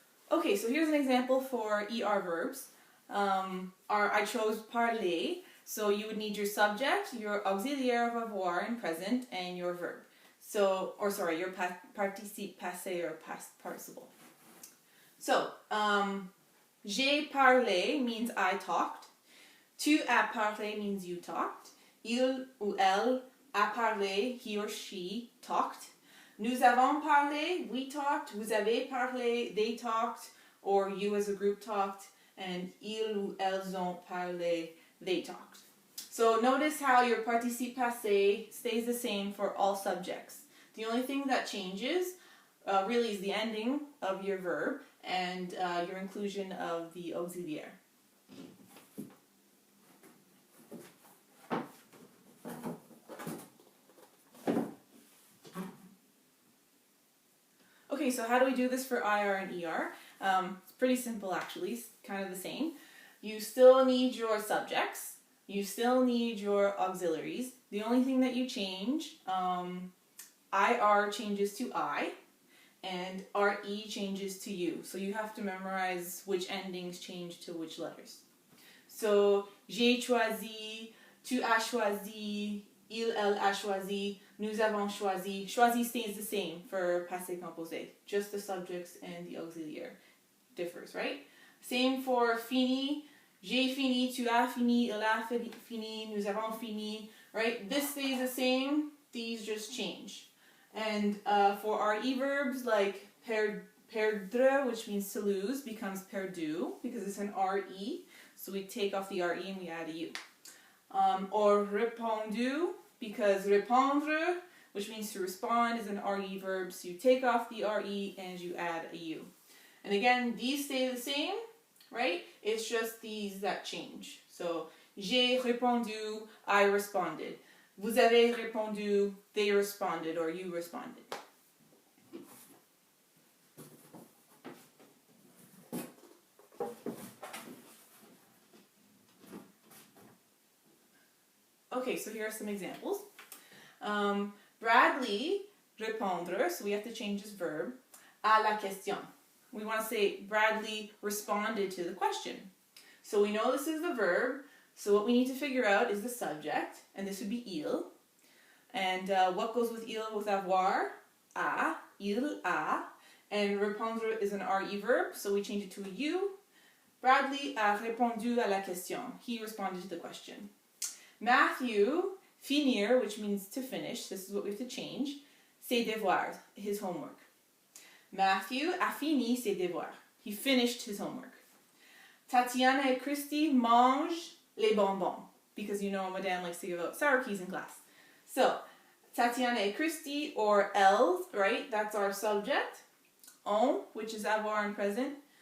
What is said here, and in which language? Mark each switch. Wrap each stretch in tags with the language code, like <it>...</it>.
<en>Okay, so here's an example for ER verbs. I chose parler, so you would need your subject, your auxiliaire of avoir in present, and your verb. So, your participe passé or past participle. So,</en> <fr>j'ai parlé</fr> <en>means I talked.</en> <fr>Tu as parlé</fr> <en>means you talked.</en> <fr>Il ou elle a parlé,</fr> <en>he or she talked.</en> <fr>Nous avons parlé,</fr> <en>we talked.</en> <fr>Vous avez parlé,</fr> <en>they talked, or you as a group talked.</en> <fr>And ils ou elles ont parlé,</fr> <en>they talked. So notice how your participe passé stays the same for all subjects. The only thing that changes really is the ending of your verb and your inclusion of the auxiliaire. Okay, so how do we do this for IR and ER? It's pretty simple actually, it's kind of the same. You still need your subjects, you still need your auxiliaries. The only thing that you change, IR changes to I, and RE changes to U. So you have to memorize which endings change to which letters.</en> <fr>So, j'ai choisi, tu as choisi, il, elle a choisi, nous avons choisi.</fr> <en>Choisi stays the same for passé composé. Just the subjects and the auxiliaire differs, right? Same for fini.</en> <fr>J'ai fini, tu as fini, il a fini, nous avons fini, right?</fr> <en>This stays the same, these just change. And for RE verbs like perdre, which means to lose, becomes perdu because it's an RE. So we take off the RE and we add a U. Or répondu, because répondre, which means to respond, is an RE verb. So you take off the RE and you add a U. And again, these stay the same, right? It's just these that change. So,</en> <fr>j'ai répondu,</fr> <en>I responded.</en> <fr>Vous avez répondu,</fr> <en>they responded, or you responded. Okay, so here are some examples. Bradley répondre, so we have to change this verb,</en> <fr>à la question.</fr> <en>We want to say Bradley responded to the question. So we know this is the verb. So what we need to figure out is the subject, and this would be il. And what goes with il with avoir? A, il, a. And répondre is an RE verb, so we change it to a U.</en> <fr>Bradley a répondu à la question.</fr> <en>He responded to the question. Matthew, finir, which means to finish. This is what we have to change.</en> <fr>Ses devoirs,</fr> <en>his homework.</en> <fr>Matthew a fini ses devoirs.</fr> <en>He finished his homework.</en> <fr>Tatiana et Christy mangent les bonbons.</fr> <en>Because you know Madame likes to give out sour keys in class. So, Tatiana et Christy, or elles, right? That's our subject. On, which is avoir in present.</en>